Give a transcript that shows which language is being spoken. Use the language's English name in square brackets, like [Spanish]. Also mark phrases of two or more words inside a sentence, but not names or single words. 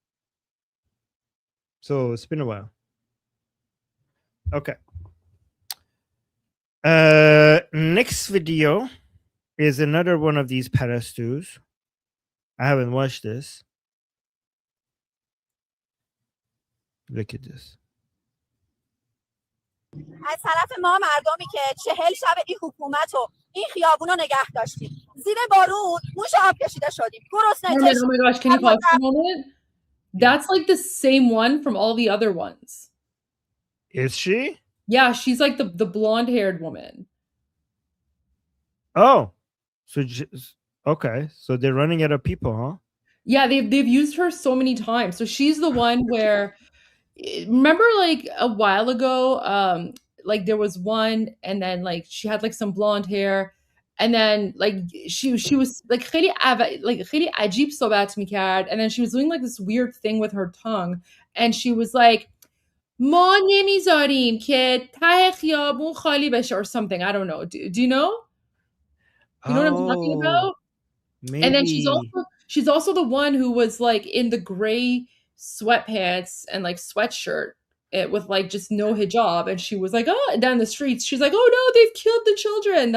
[English] So it's been a while. Okay. Next video is another one of these parastus. I haven't watched this. Look at this. [Persian] از طرف ما مردمی که 40 شب این حکومت و این خیابونا نگه داشتیم، زیر بارون موش آب کشیده شدیم، گرسنه [English] Oh my gosh, can you pause for a moment? That's like the same one from all the other ones. Is she? Yeah, she's like the blonde-haired woman. Oh, so okay. So they're running out of people, huh? Yeah, they've used her so many times. So she's the one where, remember, like a while ago, like there was one, and then like she had like some blonde hair, and then like she was like [Persian] خیلی عجیب صحبت میکرد, [English] and then she was doing like this weird thing with her tongue, and she was like, [Persian] ما نمیذاریم که ته خیابون خالی بشه [English] or something. I don't know. Do you know? You know what I'm talking about? Maybe. And then she's also the one who was like in the gray sweatpants and like sweatshirt with like just no hijab, and she was like, oh, down the streets. She's like, oh no, they've killed the children.